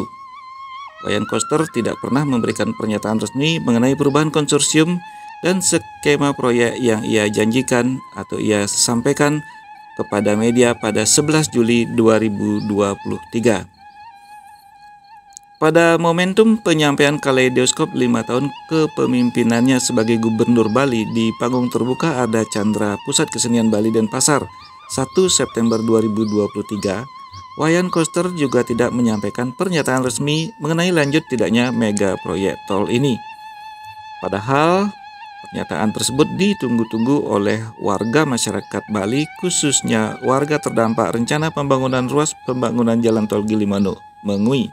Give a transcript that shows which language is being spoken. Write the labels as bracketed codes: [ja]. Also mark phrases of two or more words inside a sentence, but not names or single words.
[id] Wayan Koster tidak pernah memberikan pernyataan resmi mengenai perubahan konsorsium dan skema proyek yang ia janjikan atau ia sampaikan kepada media pada 11 Juli 2023. Pada momentum penyampaian kaleidoskop 5 tahun kepemimpinannya sebagai Gubernur Bali di panggung terbuka Arda Chandra Pusat Kesenian Bali Denpasar 1 September 2023, Wayan Koster juga tidak menyampaikan pernyataan resmi mengenai lanjut tidaknya mega proyek tol ini. Padahal pernyataan tersebut ditunggu-tunggu oleh warga masyarakat Bali, khususnya warga terdampak rencana pembangunan ruas pembangunan jalan tol Gili Manuk Mengui.